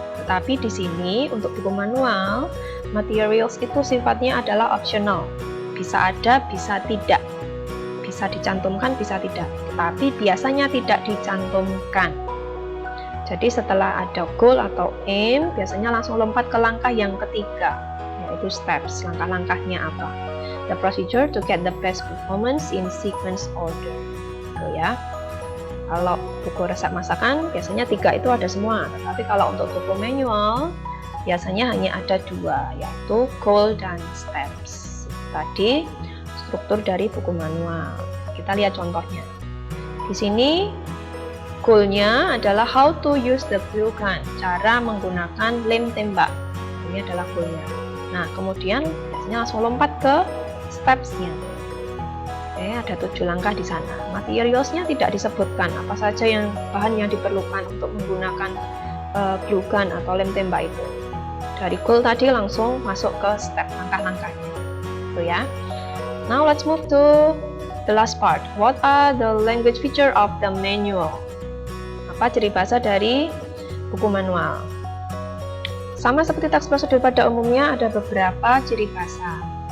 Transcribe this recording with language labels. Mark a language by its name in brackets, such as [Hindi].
[Indonesian] Tetapi di sini untuk buku manual, materials itu sifatnya adalah optional. Bisa ada, bisa tidak. Bisa dicantumkan, bisa tidak. Tetapi biasanya tidak dicantumkan. Jadi setelah ada goal atau aim, biasanya langsung lompat ke langkah yang ketiga, yaitu steps. Langkah-langkahnya apa? [English] The procedure to get the best performance in sequence order. [Indonesian] Gitu ya. Kalau buku resep masakan biasanya 3 itu ada semua, tetapi kalau untuk buku manual biasanya hanya ada 2, yaitu goal dan steps. Tadi struktur dari buku manual. Kita lihat contohnya. Di sini goalnya adalah [English] how to use the glue gun, [Indonesian] cara menggunakan lem tembak. Ini adalah goalnya. Nah, kemudian biasanya langsung lompat ke stepsnya. Ada 7 langkah di sana. Materialsnya tidak disebutkan apa saja yang bahan yang diperlukan untuk menggunakan glue gun atau lem tembak itu. Dari goal tadi langsung masuk ke step langkah-langkahnya. Itu ya. [English] Now let's move to the last part. What are the language feature of the manual? [Indonesian] Apa ciri bahasa dari buku manual? Sama seperti teks prosedur pada umumnya, ada beberapa ciri bahasa.